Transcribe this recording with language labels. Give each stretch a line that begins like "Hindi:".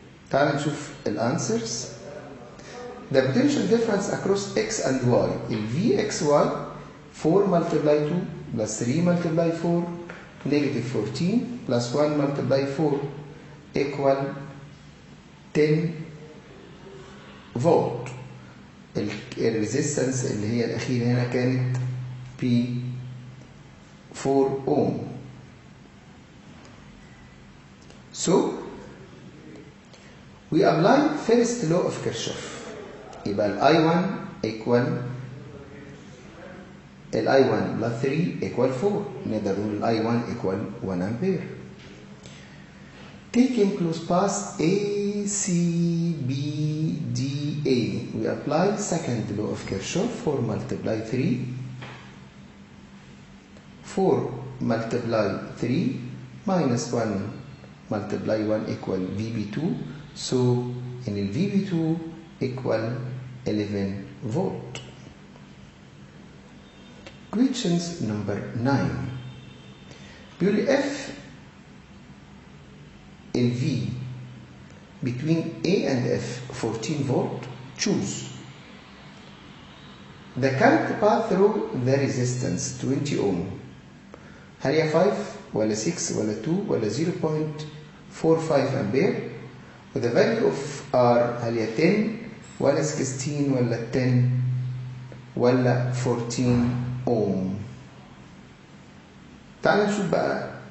Arabic: تعالوا نشوف الانسرز.
English: The potential difference across x and y is Vxy 4 multiply 2 plus 3 multiply 4 negative 14 plus 1 multiply 4 equal 10 volt.
Arabic: الريزيستنس اللي هي الأخيرة هنا كانت ب 4 ohm.
English: So we apply first law of Kirchhoff.
Arabic: يبقى ال
English: I1 equal
Arabic: ال I1 plus 3 equal 4. نقدر نقول ال I1
English: equal 1 ampere. Taking close path A, C, B, D, A. We apply second law of Kirchhoff. 4 multiply 3. 4 multiply 3 minus 1 multiply 1 equal VB2. So in the VB2 equal 11 volt. Questions number 9.
Arabic: بيقول
English: F ال V between A and F 14 volt. Choose. The current path through the resistance 20 ohm.
Arabic: هل هي 5 ولا 6 ولا 2 ولا 0.45 أمبير؟ وذا
English: value of R
Arabic: هل هي 10 ولا 16 ولا 10 ولا 14 ohm؟ تعال نشوف بقى.